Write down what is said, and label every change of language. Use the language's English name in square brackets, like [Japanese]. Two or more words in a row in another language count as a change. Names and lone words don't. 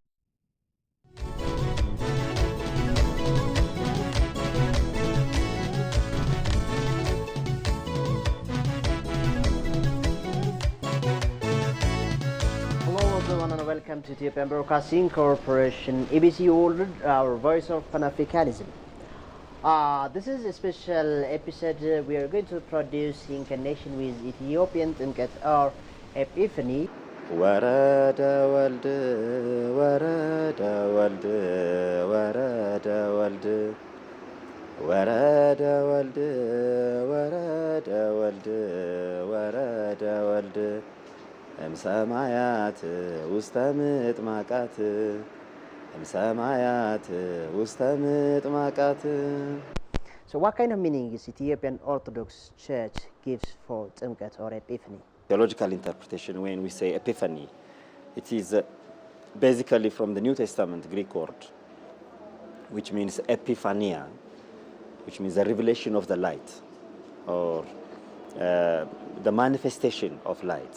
[English] And welcome to Ethiopian Broadcasting Corporation, ABC World, our voice of Pan-Africanism. This is a special episode we are going to produce in connection with Ethiopian Timkat or Epiphany. [Geez] ወረደ ወልድ ወረደ ወልድ ወረደ ወልድ ወረደ ወልድ ወረደ ወልድ ወረደ ወልድ. ሰማያት ውስተ ምጥማቃት ሰማያት ውስተ ምጥማቃት. [English] So what kind of meaning is Ethiopian Orthodox Church gives for Timkat or Epiphany? Theological interpretation, when we say Epiphany, it is basically from the New Testament Greek word, which means epiphania, which means the revelation of the light, or the manifestation of light.